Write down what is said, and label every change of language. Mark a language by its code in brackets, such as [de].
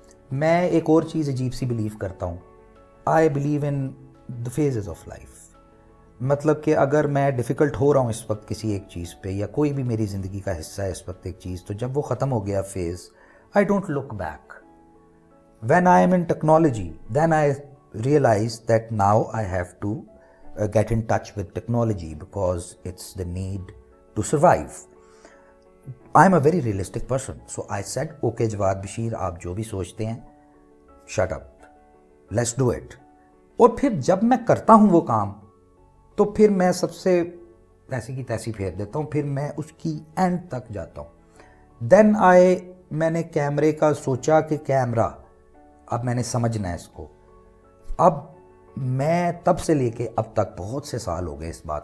[hi] मैं एक और चीज़ अजीब सी बिलीव करता हूँ. I believe in the phases of life. मतलब कि अगर मैं डिफ़िकल्ट हो रहा हूँ इस वक्त किसी एक चीज़ पे या कोई भी मेरी ज़िंदगी का हिस्सा है इस वक्त एक चीज़, तो जब वो ख़त्म हो गया phase, I don't look back. [en] When I am in technology then I realize that now I have to get in touch with technology because it's the need to survive. I am a very realistic person. So I said, okay Jawad Bashir, आप जो भी सोचते हैं, shut up, let's do it. [hi] और फिर जब मैं करता हूँ वो काम, तो फिर मैं सबसे ऐसी की तैसी फेर देता हूँ, फिर मैं उसकी एंड तक जाता हूँ. Then मैंने कैमरे का सोचा कि कैमरा, अब मैंने समझना है इसको. अब मैं तब से लेके अब तक बहुत से साल हो गए इस बात